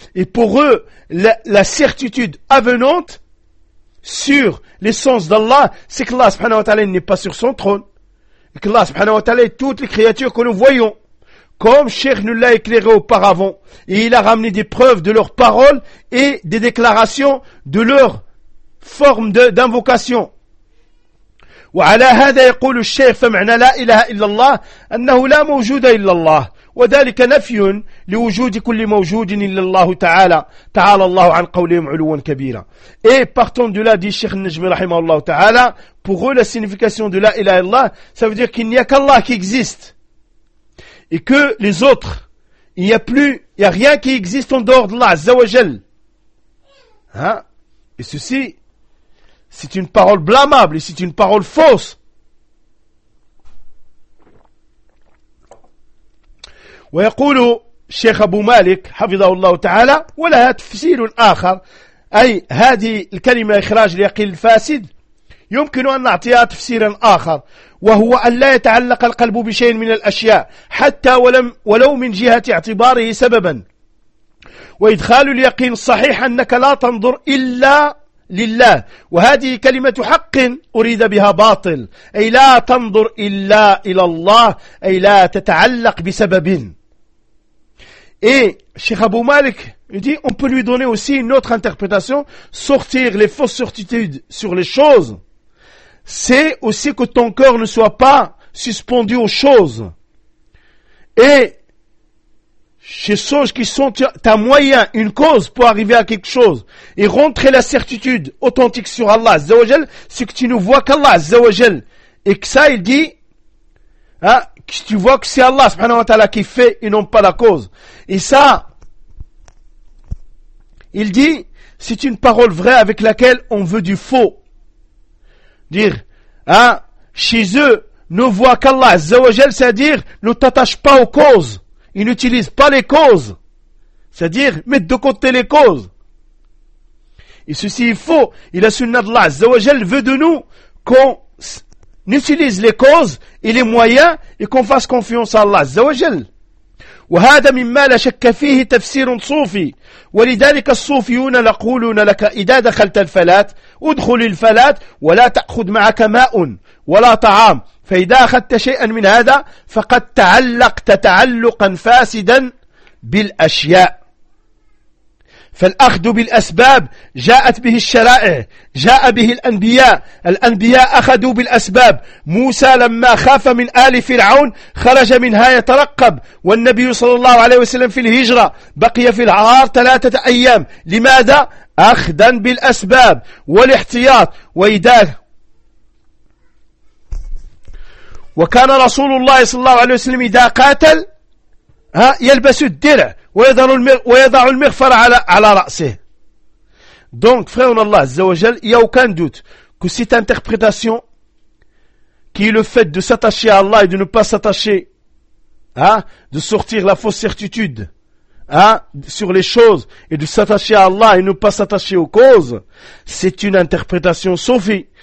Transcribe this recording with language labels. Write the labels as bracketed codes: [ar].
[fr] Et pour eux, la certitude avenante sur l'essence d'Allah, c'est que Allah subhanahu wa ta'ala n'est pas sur son trône. Et que Allah subhanahu wa ta'ala est toutes les créatures que nous voyons. Comme Cheikh nous l'a éclairé auparavant. Et il a ramené des preuves de leurs paroles et des déclarations de leur forme d'invocation. [ar] وعلى هذا يقول الشيخ فمعنى لا إله إلا الله أنه لا موجود إلا الله وذلك نفي لوجود كل موجود إلا الله تعالى تعالى الله عن قولهم علوا كبيرا. [fr] Et partant de là, dit Cheikh Najmi rahimahullah ta'ala, pour eux la signification de la ilaha illallah, ça veut dire qu'il n'y a qu'Allah qui existe et que les autres, il n'y a plus, il y a rien qui existe en dehors d'Allah Azza wa Jal. Hein? Et ceci, c'est une parole blâmable et c'est une parole fausse. [ar] ويقول الشيخ أبو مالك حفظه الله تعالى ولها تفسير آخر، أي هذه الكلمة إخراج اليقين الفاسد يمكن أن نعطيها تفسيرا آخر، وهو أن لا يتعلق القلب بشيء من الأشياء حتى ولو من جهة اعتباره سببا. وإدخال اليقين الصحيح أنك لا تنظر إلا لله، وهذه كلمة حق أريد بها باطل، أي لا تنظر إلا إلى الله، أي لا تتعلق بسبب. إيه الشيخ أبو مالك يقول [fr] on peut lui donner aussi une autre interprétation, sortir les fausses certitudes sur les choses. C'est aussi que ton cœur ne soit pas suspendu aux choses. Et ces choses qui sont ta moyen, une cause pour arriver à quelque chose. Et rentrer la certitude authentique sur Allah Azza wa Jal, c'est que tu ne vois qu'Allah Azza wa Jal. Et que ça, il dit, hein, que tu vois que c'est Allah subhanahu wa ta'ala qui fait et non pas la cause. Et ça, il dit, c'est une parole vraie avec laquelle on veut du faux. Dire, hein, chez eux, ne voit qu'Allah, Azza wa Jal, c'est-à-dire, ne t'attache pas aux causes. Ils n'utilisent pas les causes. C'est-à-dire, mettre de côté les causes. Et ceci est faux. Et la sunna d'Allah, Azza wa Jal, veut de nous qu'on utilise les causes et les moyens et qu'on fasse confiance à Allah, Azza wa Jal. [ar] وهذا مما لا شك فيه تفسير صوفي، ولذلك الصوفيون يقولون لك إذا دخلت الفلات ادخل الفلات ولا تأخذ معك ماء ولا طعام، فإذا أخذت شيئا من هذا فقد تعلقت تعلقا فاسدا بالأشياء. فالأخذ بالأسباب جاءت به الشرائع، جاء به الأنبياء، الأنبياء أخذوا بالأسباب. موسى لما خاف من آل فرعون خرج منها يترقب، والنبي صلى الله عليه وسلم في الهجرة بقي في العار 3 أيام. لماذا؟ أخذا بالأسباب والاحتياط. وإذا وكان رسول الله صلى الله عليه وسلم إذا قاتل ها يلبس الدرع ويضع المغفر على رأسه. [fr] Donc, frère en Allah, il n'y a aucun doute que cette interprétation, qui est le fait de s'attacher à Allah et de ne pas s'attacher, hein, de sortir la fausse certitude, hein, sur les choses, et de s'attacher à Allah et ne pas s'attacher aux causes, c'est une interprétation sophie.